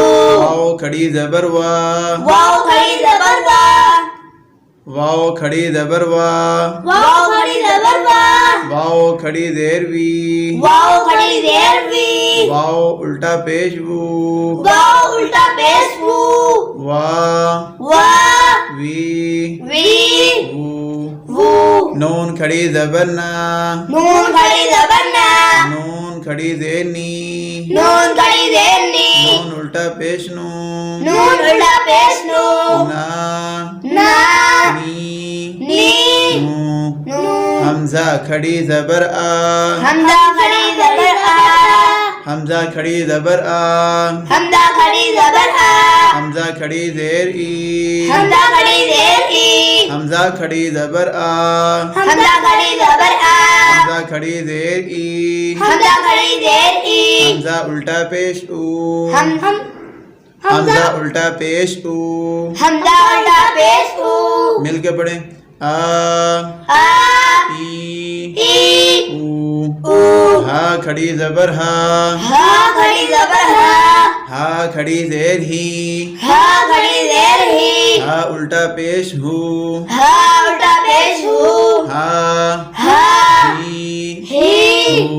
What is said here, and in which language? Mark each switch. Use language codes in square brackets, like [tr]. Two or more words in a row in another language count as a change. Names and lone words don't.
[ur] واو کھڑی زبر وا واو کھڑی زبر وا واو کھڑی زبر وا واو کھڑی زبر وا واو کھڑی زیر وی واو کھڑی زیر وی واو الٹا پیش وو واو الٹا پیش وو وا وا وی وی وو وو نون کھڑی زبر نا نون کھڑی زبر نا نون کھڑی زیر نی نون کھڑی زیر نی نون الٹا پیش نو نون الٹا پیش نو نا نا نی نی نو نو حمزہ کھڑی زبر آ حمزہ کھڑی زبر آ حمزہ کھڑی زبر آ حمزہ کھڑی زبر آ حمزہ کھڑی زیر ای حمزہ کھڑی زیر ای حمزہ کھڑی زبر آ حمزہ کھڑی زبر آ حمزہ کھڑی زیر ای حمزہ کھڑی زیر ای حمزہ الٹا پیش او حمزہ حمزہ الٹا پیش او حمزہ الٹا پیش او مل کے پڑھیں آ آ ای ای او او ہا کھڑی زبر ہا ہا کھڑی زبر ہا ہا کھڑی زیر ہی ہا کھڑی زیر ہی ہا الٹا پیش ہو ہا الٹا پیش ہو ہا ہا ہی ہی ہو